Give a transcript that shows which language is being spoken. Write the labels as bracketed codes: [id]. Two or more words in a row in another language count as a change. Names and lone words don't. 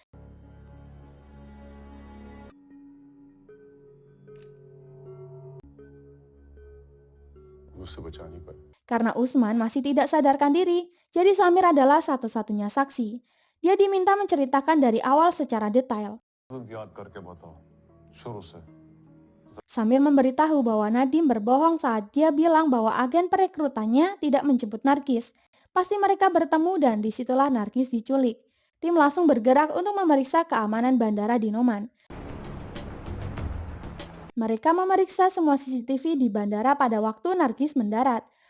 [id] Karena Usman masih tidak sadarkan diri, jadi Samir adalah satu-satunya saksi. Dia diminta menceritakan dari awal secara detail. [hi] याद करके बताओ शुरू से [id] Samir memberitahu bahwa Nadim berbohong saat dia bilang bahwa agen perekrutannya tidak menjemput Nargis. Pasti mereka bertemu dan disitulah Nargis diculik. Tim langsung bergerak untuk memeriksa keamanan bandara di Noman. Mereka memeriksa semua CCTV di bandara pada waktu Nargis mendarat.